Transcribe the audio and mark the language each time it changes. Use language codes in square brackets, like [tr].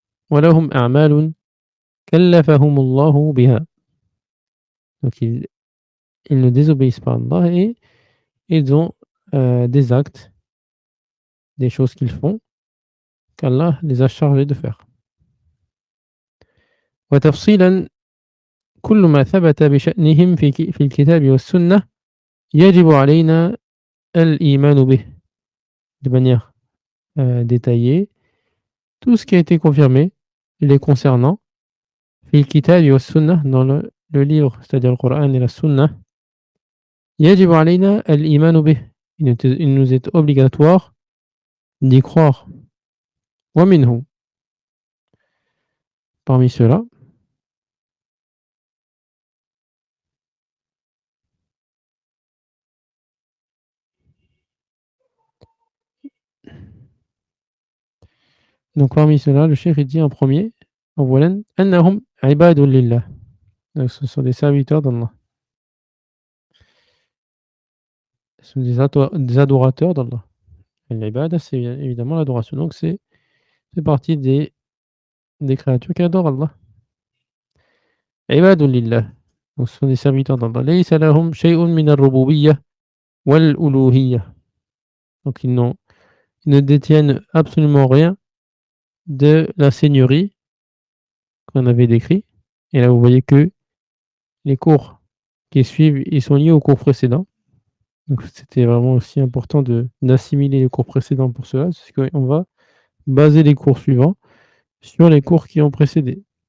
[ar] وَلَهُمْ أَعْمَالٌ كَلَّفَهُمُ اللَّهُ بِهَا. [fr] Donc ils ne désobéissent pas à Allah et ils ont des actes, des choses qu'ils font qu'Allah les a chargés de faire. [ar] وتفصيلا كل ما ثبت بشأنهم في الكتاب والسنة يجب علينا الإيمان به. [fr] De manière détaillée, tout ce qui a été confirmé les concernant [ar] في الكتاب والسنة, [fr] dans le livre, c'est-à-dire le Coran et la Sunna, [ar] يجب علينا الإيمان به. [fr] Il nous est obligatoire d'y croire. ومنه, parmi ceux-là, donc parmi ceux-là, le cheikh dit en premier, [ar] أولا أنهم عباد لله. [fr] Donc, ce sont des serviteurs d'Allah. Ce sont des adorateurs d'Allah. L'ibada, c'est évidemment l'adoration. Donc c'est partie des créatures qui adorent Allah. [ar] عباد لله. [fr] Donc ce sont des serviteurs d'Allah. [ar] ليس لهم شيء من الربوبية wal uluhiyya. [fr] Donc ils ne détiennent absolument rien de la seigneurie qu'on avait décrit. Et là, vous voyez que les cours qui suivent, ils sont liés aux cours précédents. Donc c'était vraiment aussi important d'assimiler les cours précédents pour cela, parce qu'on va baser les cours suivants sur les cours qui ont précédé.